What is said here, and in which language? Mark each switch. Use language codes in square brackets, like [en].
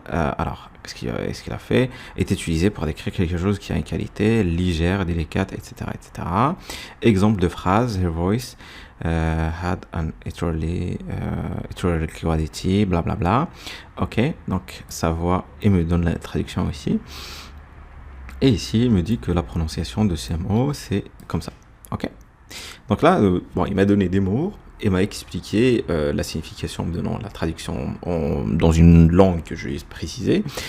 [fr] Alors, qu'est-ce qu'il a fait? Est utilisé pour décrire quelque chose qui a une qualité légère, délicate, etc., etc. Exemple de phrase. [en] Her voice had an equally quality, blablabla. [fr] Ok, donc sa voix, il me donne la traduction aussi. Et ici, il me dit que la prononciation de ces mots, c'est comme ça. Ok. Donc là, bon, il m'a donné des mots et m'a expliqué la signification, me donnant la traduction dans une langue que je vais préciser.